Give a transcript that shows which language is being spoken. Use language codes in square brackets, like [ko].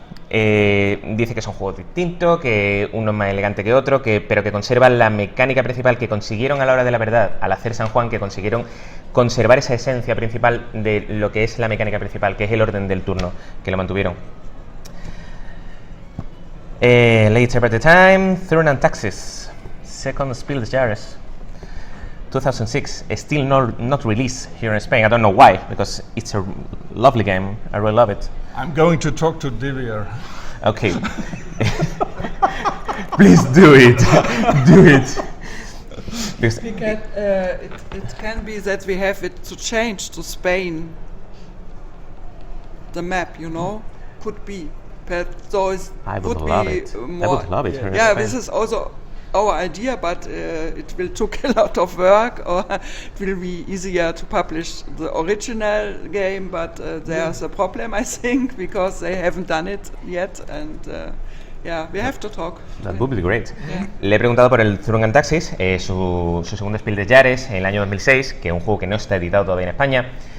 [es] Dice que es un juego distinto, que uno es más elegante que otro, pero que conserva la mecánica principal que consiguieron a la hora de la verdad al hacer San Juan, que consiguieron conservar esa esencia principal de lo que es la mecánica principal, que es el orden del turno, que lo mantuvieron. [en] Later by the time, Thurn Taxis, second Spiel des Jahres, 2006, still not released here in Spain. I don't know why, because it's a lovely game. I really love it. I'm going to talk to Divier. Okay. Please do it. Do it. Because it can be that we have it to change to Spain. The map, you know, could be. But so it I would could love be it. more. I would love it. Yeah, this is also our idea, but it will take a lot of work, or it will be easier to publish the original game, but there's a problem, I think, because they haven't done it yet, and yeah, we have to talk. That would be great. Yeah. [es] Le he preguntado por el Thurn Taxis, su segundo Spiel des Jahres en el año 2006, que es un juego que no está editado todavía en España.